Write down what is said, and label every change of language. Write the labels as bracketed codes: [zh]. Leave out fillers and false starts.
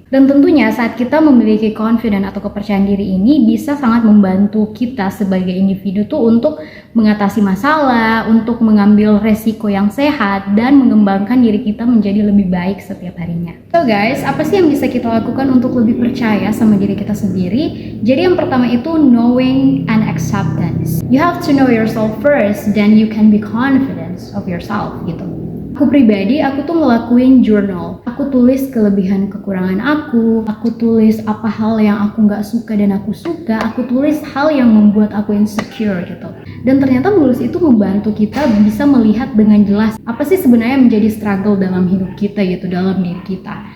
[id] Dan tentunya saat kita memiliki confidence atau kepercayaan diri ini bisa sangat membantu kita sebagai individu tuh untuk mengatasi masalah, untuk mengambil resiko yang sehat, dan mengembangkan diri kita menjadi lebih baik setiap harinya. [en] So guys, [id] apa sih yang bisa kita lakukan untuk lebih percaya sama diri kita sendiri? Jadi yang pertama itu [en] knowing and acceptance. You have to know yourself first, then you can be confident of yourself gitu. [id] Aku pribadi, aku tuh ngelakuin journal. Aku tulis kelebihan kekurangan aku tulis apa hal yang aku nggak suka dan aku suka, aku tulis hal yang membuat aku insecure gitu. Dan ternyata menulis itu membantu kita bisa melihat dengan jelas apa sih sebenarnya menjadi struggle dalam hidup kita gitu, dalam diri kita.